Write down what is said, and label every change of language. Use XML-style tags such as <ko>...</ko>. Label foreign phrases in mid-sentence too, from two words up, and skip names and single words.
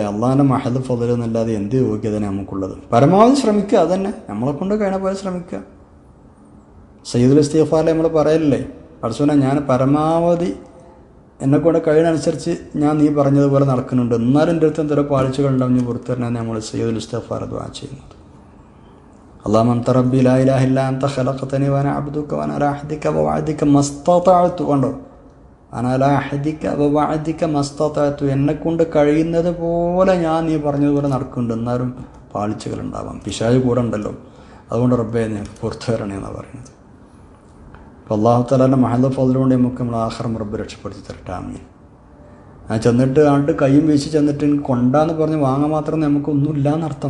<ml>അള്ളാഹിൻ്റെ മഹദ് ഫضൽ എന്നല്ലാതെ എന്ത് യോഗ്യത നമുക്കുള്ളത്? പരമാവധി ശ്രമിക്കുക, അതന്നെ നമ്മളെ കൊണ്ട് കഴിയുന്ന പോലെ ശ്രമിക്കുക. സയ്യിദുൽ ഇസ്തിഗ്ഫാറിൽ നമ്മൾ പറയലില്ലേ, പടച്ചോനെ ഞാൻ പരമാവധി എന്നെക്കൊണ്ട് കഴിയുന്നതനുസരിച്ച് ഞാൻ നീ പറഞ്ഞതുപോലെ നടക്കുന്നുണ്ട്, എന്നാലും എൻ്റെ അടുത്ത് എന്തെങ്കിലും പാളിച്ചകൾ ഉണ്ടാവും, പുറത്തു തരണേന്ന് നമ്മൾ സയ്യിദുൽ ഇസ്തിഗ്ഫാർ ദുആ ചെയ്യുന്നത്.</ml> <ar>اللهم انت ربي لا اله الا انت خلقتني وانا عبدك وانا على عهدك ووعدك ما استطعت. കണ്ടോ, وانا على عهدك ووعدك ما استطعت.</ar> <ml>എന്നെക്കൊണ്ട് കഴിയുന്നത് പോലെ ഞാൻ നീ പറഞ്ഞതുപോലെ നടക്കുന്നുണ്ട്, എന്നാലും പാളിച്ചകൾ ഉണ്ടാവാം, പിശാച് കൂടെ ഉണ്ടല്ലോ. അതുകൊണ്ട് റബ്ബേ നീ പുറത്തു വരണേ എന്നാണ് പറയുന്നത്. അപ്പോൾ അല്ലാഹു തആലയുടെ മഹദ് ഫضലുകൊണ്ട് നമുക്ക് നമ്മൾ ആഖിറം റബ്ബ് രക്ഷപ്പെടുത്തി തരട്ടെ. ആമീൻ. ഞാൻ ചെന്നിട്ട് കയ്യും വീശി ചെന്നിട്ട് കൊണ്ടാന്ന് പറഞ്ഞ് വാങ്ങാൻ മാത്രം നമുക്കൊന്നുമില്ല എന്നർത്ഥം.</ml>